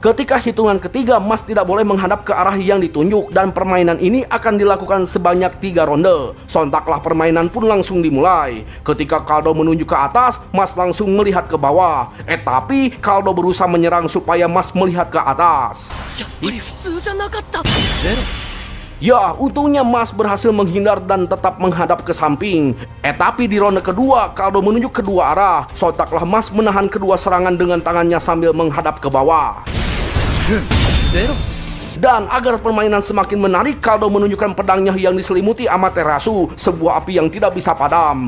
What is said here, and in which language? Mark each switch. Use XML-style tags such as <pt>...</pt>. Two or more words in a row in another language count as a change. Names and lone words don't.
<id>Ketika hitungan ketiga, Mas tidak boleh menghadap ke arah yang ditunjuk. Dan permainan ini akan dilakukan sebanyak 3 ronde. Sontaklah permainan pun langsung dimulai. Ketika Kaldo menunjuk ke atas, Mas langsung melihat ke bawah. Tapi Kaldo berusaha menyerang supaya Mas melihat ke atas.</id> <ja>普通じゃなかったゼロ</ja> <id>Ya, untungnya Mas berhasil menghindar dan tetap menghadap ke samping. Tapi di ronde kedua, Kaldo menunjuk kedua arah. Sontaklah Mas menahan kedua serangan dengan tangannya sambil menghadap ke bawah. Dan agar permainan semakin menarik, Kaldo menunjukkan pedangnya yang diselimuti Amaterasu, sebuah api yang tidak bisa padam.</id>